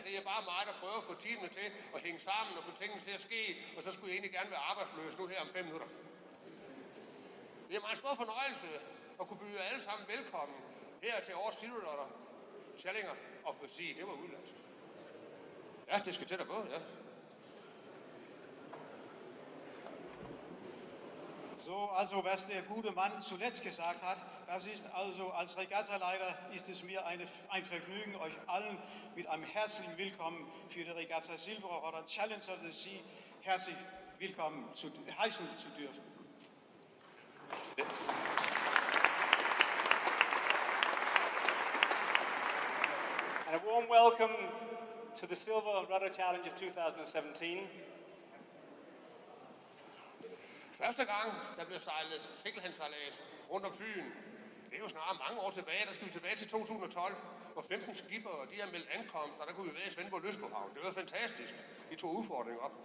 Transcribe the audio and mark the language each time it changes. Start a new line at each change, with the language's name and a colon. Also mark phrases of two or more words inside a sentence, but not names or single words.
Danish: Det er bare mig, der prøver at få timene til at hænge sammen og få tingene til at ske, og så skulle jeg egentlig gerne være arbejdsløs nu her om 5 minutter. Det er en meget stor fornøjelse at kunne byde alle sammen velkommen her til årets SILVERRUDDER Challenge of the Sea. Det var udlandet. Ja, det skal til at gå, ja.
German: So, also was der gute Mann zuletzt gesagt hat, das ist also als Regattaleiter ist es mir ein Vergnügen, euch allen mit einem herzlichen Willkommen für die Regatta SILVERRUDDER Challenge of the Sea herzlich willkommen heißen zu dürfen.
English: And a warm welcome to the SILVERRUDDER Challenge of 2017.
Danish: Første gang, der blev sejlet singlehændsejlads rundt om Fyn, det er jo snart mange år tilbage. Der skal vi tilbage til 2012, hvor 15 skipper, de har meldt ankomst, og der kunne vi være i Svendborg Lystbåhavn. Det var fantastisk. De tog udfordringen op.